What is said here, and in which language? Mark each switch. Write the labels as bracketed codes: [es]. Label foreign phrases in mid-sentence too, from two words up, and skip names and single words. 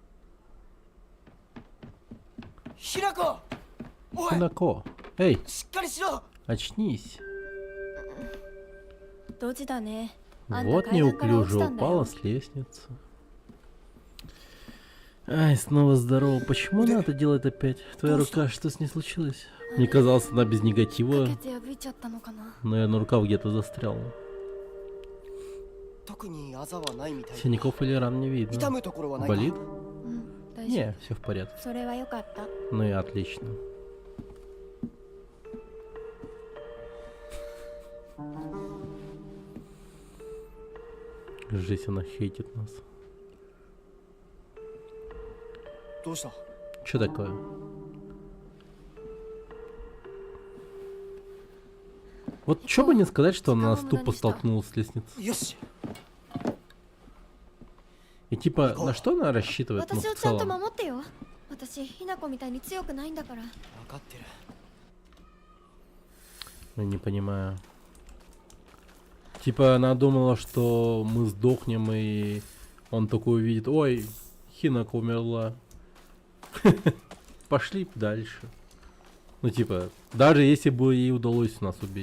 [ja] ひなこおい [ru] Хинако, эй, [ja] しっかりしろ [ru] очнись. [ja] ドジだね。 [ru] Вот неуклюже упала с лестницы. Ай, снова здорово. Почему она это делает опять? Твоя рука, что с ней случилось? Мне казалось, она без негатива, [ja] かけて破いちゃったのかな。 [ru] но наверное, рука где-то застряла. [ja] 特にあざはないみたいだ [ru] Синяков или ран не [ja] 痛 [ru] видно. [ja] むところはないか [ru] Болит? [ja] うん、大丈 [ru] Не, все в порядке. [ja] 夫。それは良かった。 [ru] Ну и отлично. Жесть, она хейтит нас. [ja] どうした [ru] Что такое? Вот что бы не сказать, что она нас тупо столкнулась с лестницей. [ja] よし [ru] И типа, на что она рассчитывает, ну, [ja] 私を [ru] в [ja] ちゃんと [ru] целом? [ja] 守ってよ。私、ひなこみたいに強くないんだから。分かってる [ru] Я не понимаю. Типа, она думала, что мы сдохнем, и он такой увидит: ой, Хинако умерла. Пошли дальше. Ну, типа, даже если бы ей удалось нас убить.